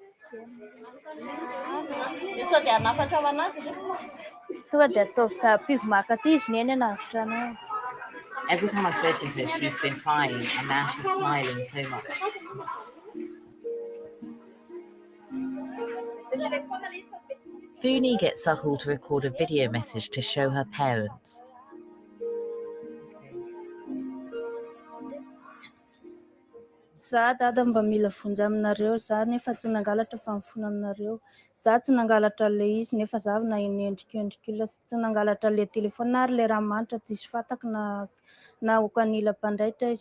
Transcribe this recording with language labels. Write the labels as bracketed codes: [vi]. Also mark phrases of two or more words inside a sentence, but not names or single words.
[en] Every time I've spoken to her, she's been crying, and now she's smiling so much. Funi gets Sahul to record a video message to show her parents. [mg] Za dada mba mila vonjy aminareo, za nefa tsy nangalatra famifona aminareo. Za tsy nangalatra le izy nefa za na endrikendrik'olona tsy nangalatra le telefonina ary le raha manitra tsisy fantako na hokan'ila mpandraitra izy.